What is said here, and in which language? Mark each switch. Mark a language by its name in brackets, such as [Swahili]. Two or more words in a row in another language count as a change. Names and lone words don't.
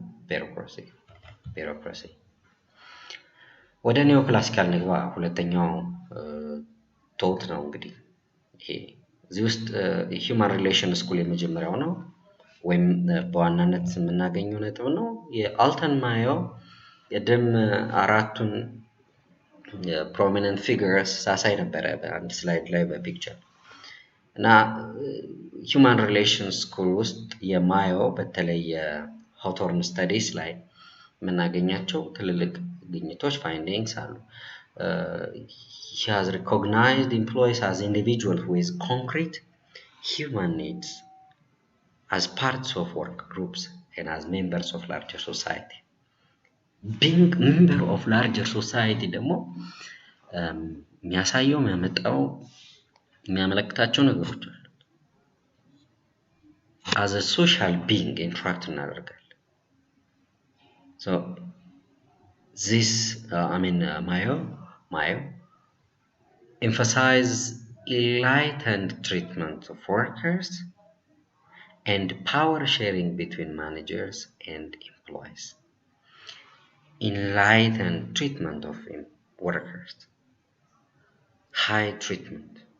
[Amharic] ቢሮክራሲ ወደ [English] neo classical [Amharic] ንግባ ሁለተኛው ቶት ነው እንግዲህ ይሄ እዚህ ውስጥ [English] human relation school [Amharic] የመጀመሪያው ነው ወይም በዋናነት የምናገኘው ነጥብ ነው የአልተን ማዮ የደም አራቱን [English] prominent figures [Amharic] ሳሳይ ነበር በአንድ ስላይድ ላይ በፒክቸር እና [English] human relations [Amharic] ስኩል ውስጥ የማዮ በተለይ የሆቶርን ስታዲስ ላይ የምናገኛቸው ትልልቅ ግኝቶች ፋይንዲንግስ አሉ [English] he has recognized employees as individuals with concrete human needs as parts of work groups and as members of larger society being member of larger society [Amharic] ደግሞ የሚያሳየው የሚያመለክታቸው ነገሮች አሉ [English] as a social being interact እናደርጋለን so this Mayo emphasize enlightened treatment of workers and power sharing between managers and employees enlightened treatment of workers high treatment